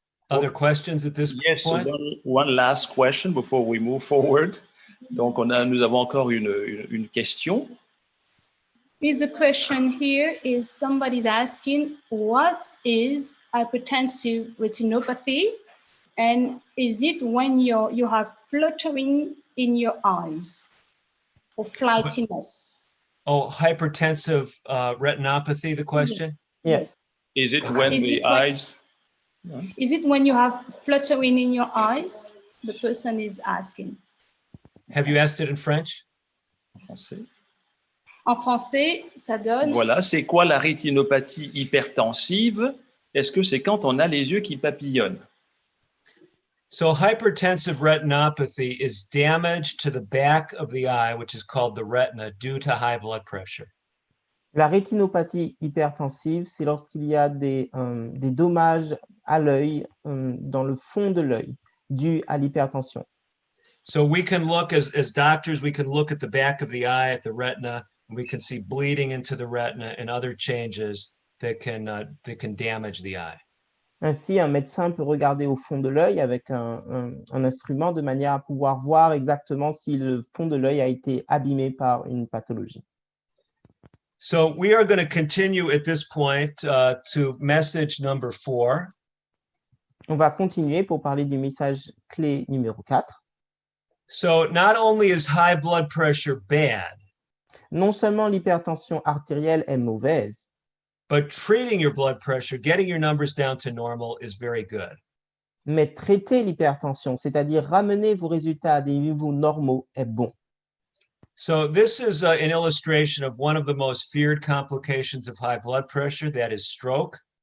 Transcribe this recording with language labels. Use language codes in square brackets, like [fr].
[en] Other questions at this point? One last question before we move forward. [fr] Donc, nous avons encore une question. [en] There's a question here is somebody's asking, what is hypertensive retinopathy? And is it when you have fluttering in your eyes or flightiness? Oh, hypertensive retinopathy, the question? Yes. Is it when the eyes... Is it when you have fluttering in your eyes? The person is asking. Have you asked it in French? [fr] En français. En français, ça donne... Voilà, c'est quoi la rétinopathie hypertensive? Est-ce que c'est quand on a les yeux qui papillonnent? [en] So hypertensive retinopathy is damage to the back of the eye, which is called the retina, due to high blood pressure. [fr] La rétinopathie hypertensive, c'est lorsqu'il y a des dommages à l'œil, dans le fond de l'œil, dus à l'hypertension. [en] So we can look, as doctors, we can look at the back of the eye, at the retina, and we can see bleeding into the retina and other changes that can damage the eye. [fr] Ainsi, un médecin peut regarder au fond de l'œil avec un instrument de manière à pouvoir voir exactement si le fond de l'œil a été abîmé par une pathologie. [en] So we are going to continue at this point to message number 4. [fr] On va continuer pour parler du message clé numéro 4. [en] So not only is high blood pressure bad, [fr] non seulement l'hypertension artérielle est mauvaise, [en] but treating your blood pressure, getting your numbers down to normal is very good. [fr] Mais traiter l'hypertension, c'est-à-dire ramener vos résultats à des niveaux normaux, est bon. [en] So this is an illustration of one of the most feared complications of high blood pressure, that is stroke.